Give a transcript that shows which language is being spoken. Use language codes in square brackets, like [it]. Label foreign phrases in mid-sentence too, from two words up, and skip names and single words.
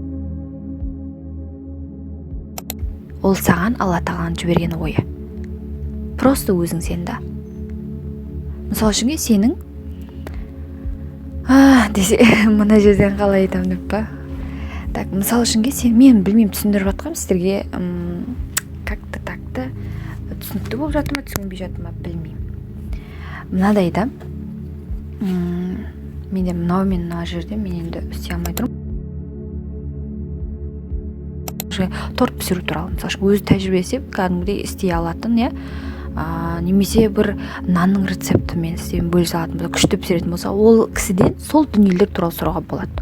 [kk] Ол саған Алла тағаланың жіберген ойы. Просто өзің сенді. Мысалы үшін сенің десе мына жерден қалай айтамын деп па. Так, мысалы үшін сен, мен білмеймін, түсіндіріп жатқанмын сіздерге, [ru] как-то так-то [kk] түсінікті болып жатыр ма, түсінбей жатыр ма, білмеймін. Мынадай да, менде мына жерде мен енді істей алмай тұрмын. Торт пісіру туралы, мысалы өзі тәжірибесі кәдімгідей істей алатын, немесе бір нанның рецептімен істеуін бөлісе алатын болса, күшті пісіретін болса, ол кісіден сол дүниелер туралы сұрауға болады.